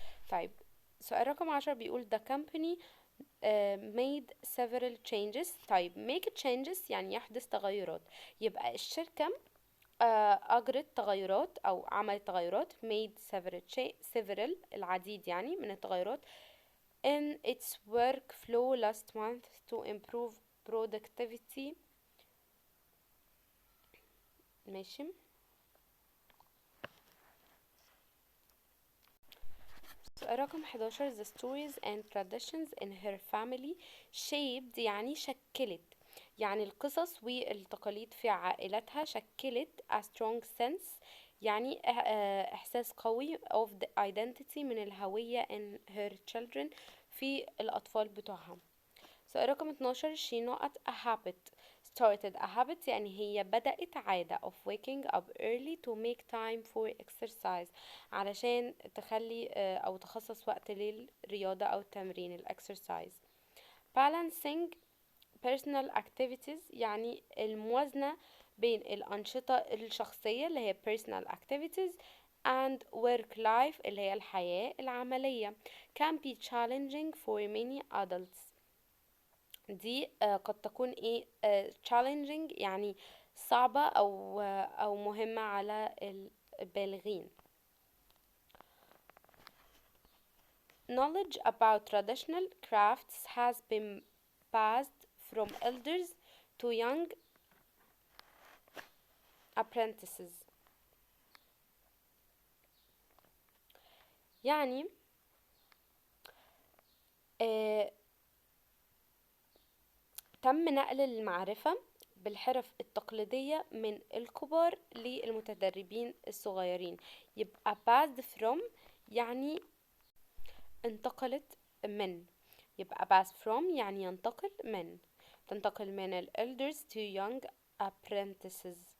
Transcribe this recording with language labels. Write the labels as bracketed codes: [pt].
[ar] طيب سؤال رقم 10 بيقول [en] the company made several changes. [ar] طيب make changes يعني يحدث تغيرات، يبقى الشركة أجرت تغيرات أو عملت تغيرات [en] made several [ar] العديد يعني من التغيرات [en] in its workflow last month to improve productivity. [ar] ماشي. سؤال رقم 11 [en] the stories and traditions in her family shaped [ar] يعني شكلت، يعني القصص والتقاليد في عائلتها شكلت [en] a strong sense، [ar] يعني إحساس قوي [en] of the identity [ar] من الهوية [en] in her children [ar] في الأطفال بتوعها. سؤال رقم 12. [en] she not a habit started a habit [ar] يعني هي بدأت عادة [en] of waking up early to make time for exercise، [ar] علشان تخلي أو تخصص وقت للرياضة أو التمرين الإكسرسايز. [en] balancing personal activities [ar] يعني الموازنة بين الأنشطة الشخصية [en] اللي هي personal activities and work life [ar] اللي هي الحياة العملية [en] can be challenging for many adults. [ar] دي قد تكون ايه challenging يعني صعبة أو مهمة على البالغين. [en] knowledge about traditional crafts has been passed from elders to young apprentices. [ar] يعني آه تم نقل المعرفة بالحرف التقليدية من الكبار للمتدربين الصغيرين. يبقى [en] passed from [ar] يعني انتقلت من، يبقى [en] pass from [ar] يعني ينتقل من، تنتقل من ال [en] elders to young apprentices.